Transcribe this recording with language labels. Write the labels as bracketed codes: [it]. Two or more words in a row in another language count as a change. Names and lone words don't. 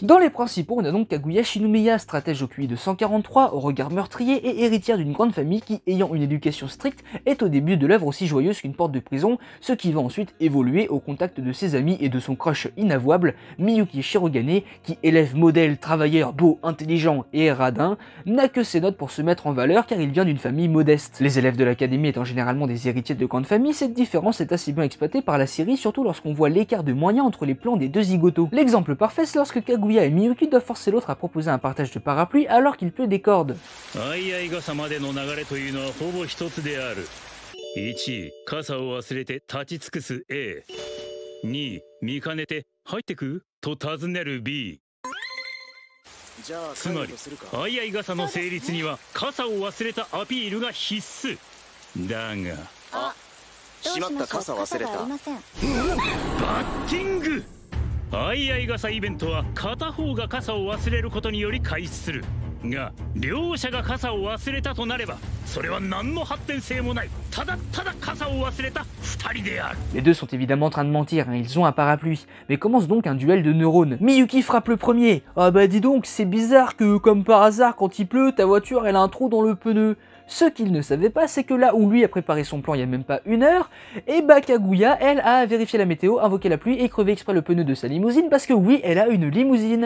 [fr] Dans les principaux, on a donc Kaguya Shinomiya, stratège au QI de 143, au regard meurtrier et héritière d'une grande famille qui, ayant une éducation stricte, est au début de l'œuvre aussi joyeuse qu'une porte de prison, ce qui va ensuite évoluer au contact de ses amis et de son crush inavouable, Miyuki Shirogane, qui, élève modèle, travailleur, beau, intelligent et radin, n'a que ses notes pour se mettre en valeur car il vient d'une famille modeste. Les élèves de l'académie étant généralement des héritiers de grandes familles, cette différence est assez bien exploitée par la série, surtout lorsqu'on voit l'écart de moyens entre les plans des deux zigotos. L'exemple parfait, c'est lorsque Kaguya et Miyuki doivent forcer l'autre à proposer un partage de parapluie alors qu'il pleut des cordes. [ja] 1、傘を忘れて立ち尽くす A。2、見かねて入ってくと尋ねる B。つまり、相合傘の成立には傘を忘れたアピールが必須。だが、あ、しまった傘忘れた。バッティング。相合傘イベントは片方が傘を忘れることにより開始する。が、両者が傘を忘れたとなれば、それは何の発展性もない。ただただ傘を忘れた二人である。 [fr] Les deux sont évidemment en train de mentir, hein, ils ont un parapluie. Mais commence donc un duel de neurones. Miyuki frappe le premier. Ah bah dis donc, c'est bizarre que, comme par hasard, quand il pleut, ta voiture elle a un trou dans le pneu. Ce qu'il ne savait pas, c'est que là où lui a préparé son plan il y a même pas une heure, et bah Kaguya, elle, a vérifié la météo, invoqué la pluie et crevé exprès le pneu de sa limousine parce que oui, elle a une limousine.